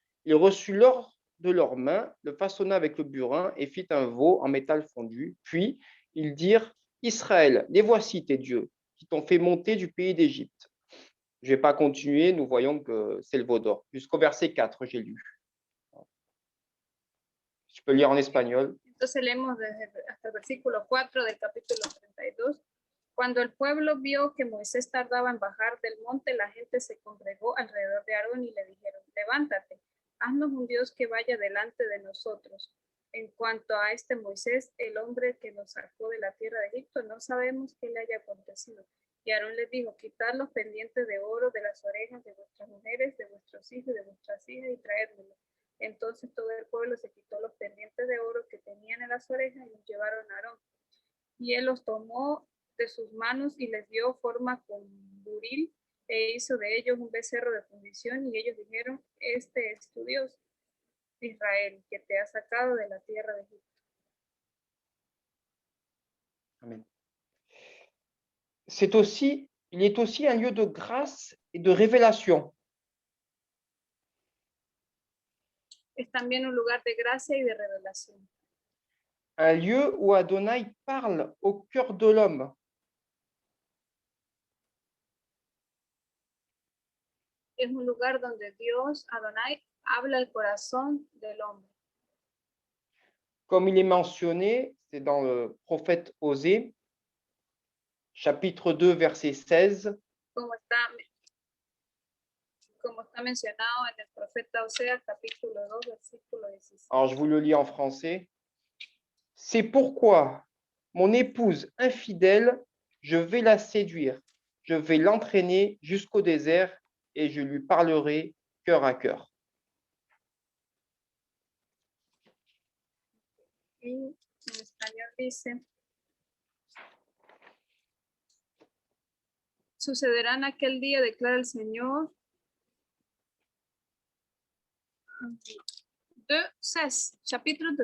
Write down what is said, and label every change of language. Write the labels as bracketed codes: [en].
[fr] Il reçut l'or de leurs mains, le façonna avec le burin et fit un veau en métal fondu. Puis ils dirent, Israël, les voici tes dieux qui t'ont fait monter du pays d'Égypte. Je ne vais pas continuer, nous voyons que c'est le veau d'or. Jusqu'au verset 4, j'ai lu. Je peux lire en espagnol. [es] Entonces leemos hasta el versículo 4 del capítulo 32. Cuando el pueblo vio que Moisés tardaba en bajar del monte, la gente se congregó alrededor de Aarón y le dijeron, levántate, haznos un Dios que vaya delante de nosotros. En cuanto a este Moisés, el hombre que nos sacó de la tierra de Egipto, no sabemos qué le haya acontecido. Y Aarón les dijo, quitad los pendientes de oro de las orejas de vuestras mujeres, de vuestros hijos y de vuestras hijas y traédmelos. Entonces todo el pueblo se quitó los pendientes de oro que tenían en las orejas y los llevaron a Aarón. Y él los tomó de sus manos y les dio forma con buril e hizo de ellos un becerro de fundición y ellos dijeron, este es tu Dios, Israel, que te ha sacado de la tierra de Egipto. Amen. [fr] Il est aussi un lieu de grâce et de révélation. [es] Es también un lugar de gracia y de revelación. [fr] Un lieu où Adonai parle au cœur de l'homme. [es] Es un lugar donde Dios, Adonai, habla al corazón del hombre. [fr] Comme il est mentionné, c'est dans le prophète Osée, chapitre 2, verset 16. [es] Como está mencionado en el profeta Oseas, capítulo 2, versículo 16. [fr] Alors, je vous le lis en français. C'est pourquoi mon épouse infidèle, je vais la séduire, je vais l'entraîner jusqu'au désert et je lui parlerai cœur à cœur. [es] Y en español dice, sucederá en aquel día, declara el Señor. [fr] 2:16, chapitre 2.